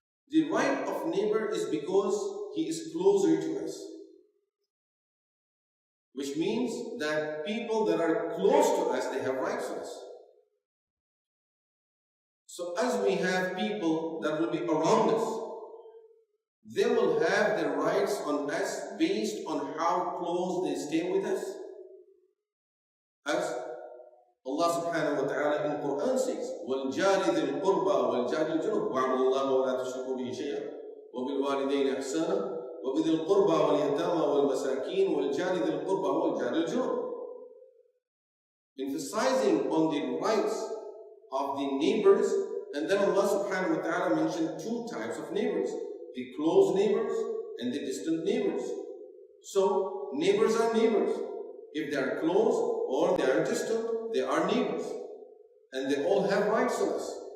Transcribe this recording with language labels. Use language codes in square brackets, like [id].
[en] The right of neighbor is because he is closer to us, which means that people that are close to us, they have rights to us. So as we have people that will be around us, they will have their rights on us based on how close they stay with us. As Allah subhanahu wa ta'ala in Quran says, [ar] وَالْجَارِ ذِي الْقُرْبَى وَالْجَارِ الْجُنُبِ وَاعْبُدُوا اللَّهَ وَلَا تُشْرِكُوا بِهِ شَيْئًا وَبِالْوَالِدَيْنِ إِحْسَانًا وَبِذِي الْقُرْبَى وَالْيَتَامَى وَالْمَسَاكِينِ وَالْجَارِ ذِي الْقُرْبَى وَالْجَارِ الْجُنُبِ, [en] emphasizing on the rights of the neighbors. And then Allah subhanahu wa ta'ala mentioned two types of neighbors: the close neighbors and the distant neighbors. So neighbors are neighbors. If they are close or they are distant, they are neighbors. And they all have rights to us.